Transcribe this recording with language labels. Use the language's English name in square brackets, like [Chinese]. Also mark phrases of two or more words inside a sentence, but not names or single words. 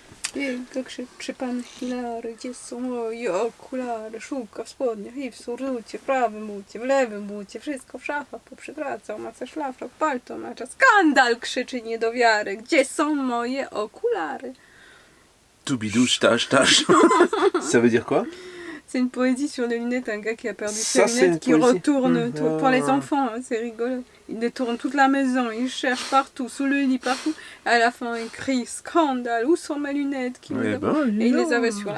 [Polish] Jakże czy pan Hilary, gdzie są moje okulary? Szuka w spodniach i w surducie, w prawym bucie, w lewym bucie, wszystko w szafach poprzywracał, maca szlafrok, palto macza. Skandal, krzyczy niedowiary, gdzie są moje okulary? Toubidouche, [French] tâche, tâche. Ça veut dire quoi? C'est une poésie sur les lunettes, un gars qui a perdu Ça, ses c'est lunettes, qui une poésie. retourne tout, pour les enfants, hein, c'est rigolo. Il détourne toute la maison, il cherche partout, sous le lit, partout. À la fin, il crie scandale, où sont mes lunettes? Ouais, ben, Et il les avait sur la